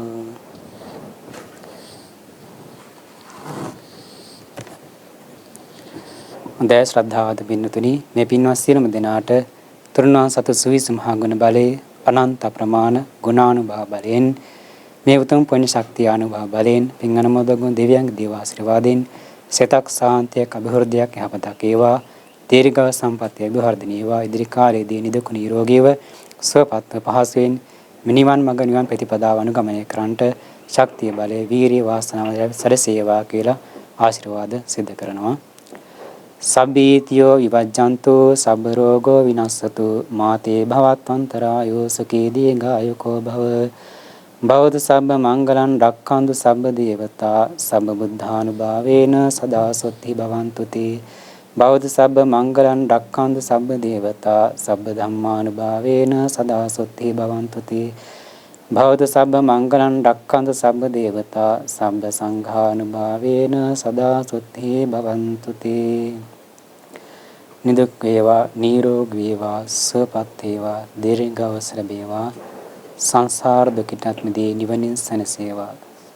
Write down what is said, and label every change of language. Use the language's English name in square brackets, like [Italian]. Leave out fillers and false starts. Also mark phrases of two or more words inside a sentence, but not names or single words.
[Sinhala] හොඳයි ශ්‍රද්ධාවන්ත පින්වතුනි, මේ පින්වත් සියලුම දෙනාට තුරුණන් සතු සුවිසු මහා ගුණ බලයේ අනන්ත ප්‍රමාණ ගුණානුභව බලයෙන් මේ උතුම් පුණ්‍ය ශක්තිය අනුභව බලයෙන් පින් අනුමෝදගුණ දෙවියන්ගේ දේව ආශිර්වාදයෙන් සිතක් සාන්තියක් අභිවෘද්ධියක් යහපතක් වේවා. දීර්ඝ සම්පන්නිය අභිවර්ධනීය වේවා. ඉදිරි කාලයේදී නිදුක් නිරෝගීව සුවපත්ව පහසුවෙන් මිනිවන් මඟ නිවන් ප්‍රතිපදාව අනුගමනය කරන්නට ශක්තිය බලය වීරිය වාසනාව සැලසේවා කියලා ආශිර්වාද සිදු කරනවා. [Pali] සබ්බීතියෝ විවජ්ජන්තු සබ්බ රෝගෝ විනස්සතු මාතේ භවත්වන්තරායෝ සුඛී දීඝායුකෝ භව. භවතු සබ්බ මංගලං රක්ඛන්තු සබ්බ දේවතා සබ්බ බුද්ධානුභාවේන සදා සොත්ති භවන්තු තේ. භවතු සබ්බ මංගලං රක්ඛන්තු සබ්බ දේවතා සබ්බ ධම්මානුභාවේන සදා සොත්ති භවන්තු තේ. භවතු සබ්බ මංගලං රක්ඛන්තු සබ්බ දේවතා සබ්බ සංඝානුභාවේන සදා සොත්ති භවන්තු තේ. [Sinhala] නිදුක් වේවා නිරෝගී වේවා සුවපත් වේවා දීර්ඝායුෂ ලැබේවා. සංසාර දුකින් මිදී නිවනින් සැනසේවා.